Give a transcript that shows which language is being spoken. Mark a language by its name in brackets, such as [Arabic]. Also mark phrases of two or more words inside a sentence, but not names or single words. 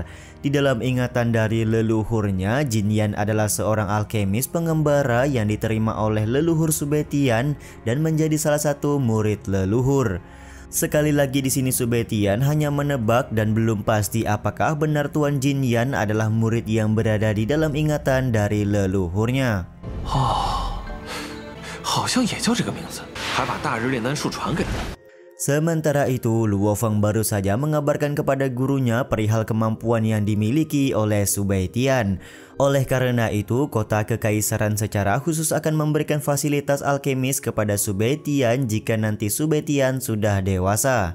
[Indonesian] Di dalam ingatan dari leluhurnya, Jin Yan adalah seorang alkemis pengembara yang diterima oleh leluhur Subetian dan menjadi salah satu murid leluhur. Sekali lagi di sini Subetian hanya menebak dan belum pasti apakah benar Tuan Jin Yan adalah murid yang berada di dalam ingatan dari leluhurnya. [Chinese] 好像也叫这个名字，还把大日炼丹术传给了他。 [Indonesian] Sementara itu, Luo Feng baru saja mengabarkan kepada gurunya perihal kemampuan yang dimiliki oleh Subetian. Oleh karena itu, kota kekaisaran secara khusus akan memberikan fasilitas alkemis kepada Subetian jika nanti Subetian sudah dewasa.